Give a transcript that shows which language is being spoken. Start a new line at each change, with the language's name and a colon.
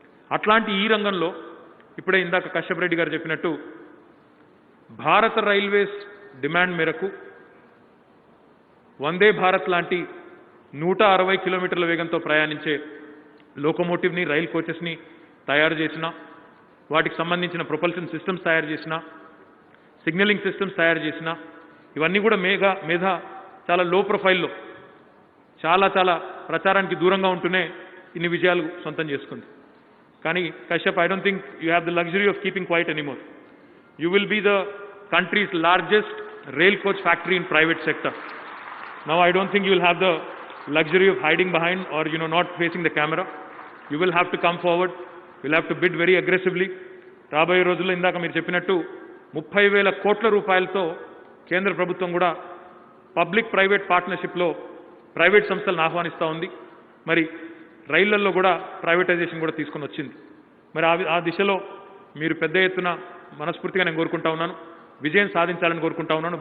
Telugu: అట్లాంటి ఈ రంగంలో ఇప్పుడే ఇందాక కశ్యప్ రెడ్డి గారు చెప్పినట్టు భారత రైల్వేస్ డిమాండ్ మేరకు వందే భారత్ లాంటి 160 కిలోమీటర్ల వేగంతో ప్రయాణించే లోకోమోటివ్ని, రైల్ కోచెస్ని తయారు చేసిన, వాటికి సంబంధించిన ప్రొపల్షన్ సిస్టమ్స్ తయారు చేసిన, సిగ్నలింగ్ సిస్టమ్స్ తయారు చేసిన, ఇవన్నీ కూడా మేధా చాలా లో ప్రొఫైల్లో చాలా ప్రచారానికి దూరంగా ఉంటూనే ఇన్ని విజయాలు సొంతం చేసుకుంది.
English: కానీ Kashyap, I don't think you have the luxury of keeping quiet anymore. You will be the country's largest rail coach factory in private sector. Now I don't think you will have the luxury of hiding behind or not facing the camera. You will have to come forward. You will have to bid very aggressively.
Telugu: రాబోయే రోజుల్లో ఇందాక మీరు చెప్పినట్టు 30,000 కోట్ల రూపాయలతో కేంద్ర ప్రభుత్వం కూడా పబ్లిక్ ప్రైవేట్ పార్ట్నర్షిప్లో ప్రైవేట్ సంస్థలను ఆహ్వానిస్తూ ఉంది. మరి రైళ్లలో కూడా ప్రైవేటైజేషన్ కూడా తీసుకొని వచ్చింది. మరి ఆ దిశలో మీరు పెద్ద ఎత్తున మనస్ఫూర్తిగా నేను కోరుకుంటా ఉన్నాను, విజయం సాధించాలని కోరుకుంటా ఉన్నాను.